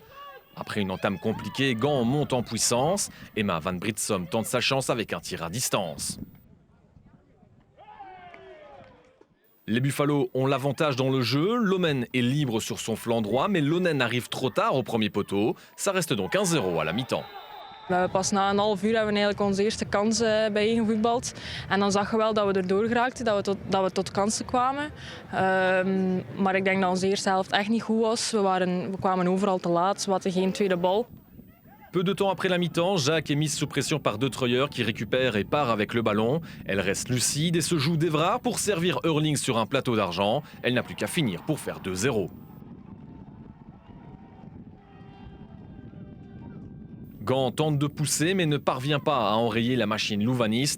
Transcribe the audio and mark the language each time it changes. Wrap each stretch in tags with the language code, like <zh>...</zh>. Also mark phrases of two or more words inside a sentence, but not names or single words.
<fr>Après une entame compliquée, Gand monte en puissance. Emma Van Britsom tente sa chance avec un tir à distance. Les Buffalo ont l'avantage dans le jeu. Lomen est libre sur son flanc droit, mais Lonen arrive trop tard au premier poteau. Ça reste donc 1-0 à la mi-temps.</fr> <nl>We hebben pas na een half uur hebben we eigenlijk onze eerste kans bijeengevoetbald. En dan zag je wel dat we erdoor geraakten, dat we tot kansen kwamen. Maar ik denk dat onze eerste helft echt niet goed was. We kwamen overal te laat, we hadden geen tweede bal.</nl> <fr>Peu de temps après la mi-temps, Jacques est mise sous pression par De Treuer qui récupère et part avec le ballon. Elle reste lucide et se joue d'Evrard pour servir Hurling sur un plateau d'argent. Elle n'a plus qu'à finir pour faire 2-0. Gand tente de pousser mais ne parvient pas à enrayer la machine louvaniste.</fr>